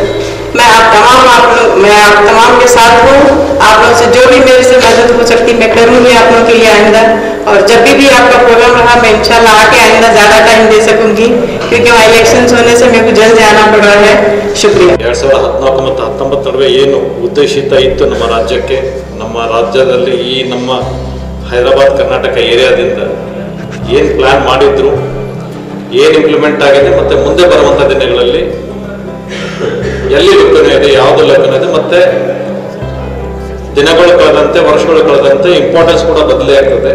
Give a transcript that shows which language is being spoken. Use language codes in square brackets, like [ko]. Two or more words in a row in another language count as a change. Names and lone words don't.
[hi] मैं आप तमाम के साथ हूँ। आप लोगों से जो भी मेरे से मदद हो सकती मैं करूँगी आप लोगों के लिए आइंदा। और जब भी आपका प्रोग्राम रहा मैं इंशाल्लाह आके आइंदा ज़्यादा टाइम दे सकूँगी, क्योंकि वहाँ इलेक्शंस होने से मेरे को जल्द जाना पड़ रहा है। शुक्रिया। [kn] 2014 ಮತ್ತು 2019 ನಡುವೆ ಏನು ಉದ್ದೇಶಿತ ಇತ್ತು ನಮ್ಮ ರಾಜ್ಯಕ್ಕೆ, ನಮ್ಮ ರಾಜ್ಯದಲ್ಲಿ ಈ ನಮ್ಮ ಹೈದರಾಬಾದ್ ಕರ್ನಾಟಕ ಏರಿಯಾದಿಂದ ಏನು ಪ್ಲಾನ್ ಮಾಡಿದ್ರು, ಏನು ಇಂಪ್ಲಿಮೆಂಟ್ ಆಗಿದೆ, ಮತ್ತು ಮುಂದೆ ಬರುವಂಥ ದಿನಗಳಲ್ಲಿ ಎಲ್ಲಿ ಲಭ್ಯತೆ ಇದೆ, ಯಾವುದು ಲಭ್ಯತೆ ಇದೆ, ಮತ್ತೆ ದಿನಗಳು ಕಳೆದಂತೆ ವರ್ಷಗಳು ಕಳೆದಂತೆ ಇಂಪಾರ್ಟೆನ್ಸ್ ಕೂಡ ಬದಲೇ ಆಗ್ತದೆ.